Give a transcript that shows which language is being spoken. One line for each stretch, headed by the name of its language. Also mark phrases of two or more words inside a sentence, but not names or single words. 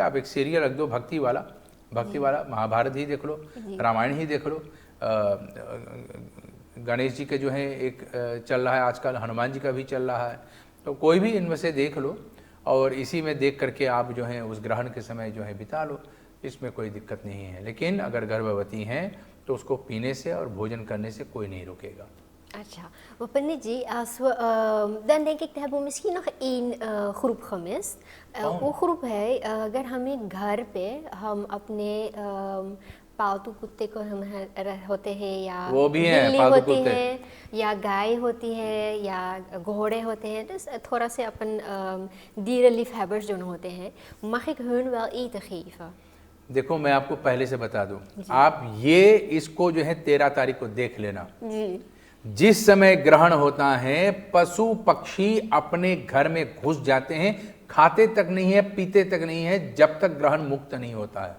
Hindi: आप एक सीरियल रख दो भक्ति वाला, महाभारत ही देख लो, रामायण ही देख लो, गणेश जी के जो है एक चल रहा है आजकल, हनुमान जी का भी चल रहा है, तो कोई भी इनमें से देख लो और इसी में देख करके आप जो है उस ग्रहण के समय जो है बिता लो, इसमें कोई दिक्कत नहीं है। लेकिन अगर गर्भवती हैं तो उसको पीने से और भोजन करने से कोई नहीं रोकेगा। अच्छा,
Dutch: maar Pandit ji, als we, dan denk ik, hebben we misschien nog één groep gemist.
Hindi: वो ग्रुप है, अगर हमें घर पे हम अपने पालतू कुत्ते को हम होते हैं या वो भी हैं, बिल्ली पालतू होती कुत्ते है या गाय होती है या घोड़े होते हैं, तो थोड़ा से अपन dierenliefhebbers जो होते हैं,
Dutch: mag ik hun wel eten geven?
Hindi: देखो, मैं आपको पहले से बता दूं, आप ये इसको जो है 13 तारीख को देख लेना। जी। जिस समय ग्रहण होता है पशु पक्षी अपने घर में घुस जाते हैं, खाते तक नहीं है, पीते तक नहीं है, जब तक ग्रहण मुक्त नहीं होता है।